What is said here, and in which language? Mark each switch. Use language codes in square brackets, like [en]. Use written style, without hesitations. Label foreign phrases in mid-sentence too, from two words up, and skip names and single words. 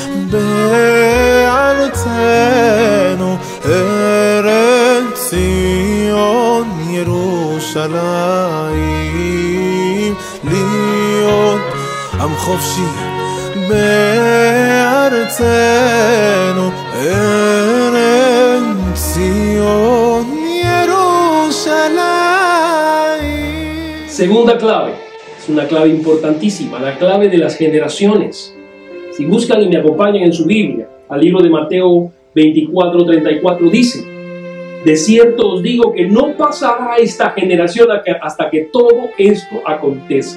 [he] בארצנו, ארץ ציון ירושלים, להיות עם חופשי בארצנו, ארץ ציון ירושלים. [es] Segunda clave, es una clave importantísima, la clave de las generaciones. Si buscan y me acompañan en su Biblia, al libro de Mateo 24:34 dice: de cierto os digo que no pasará esta generación hasta que todo esto acontezca.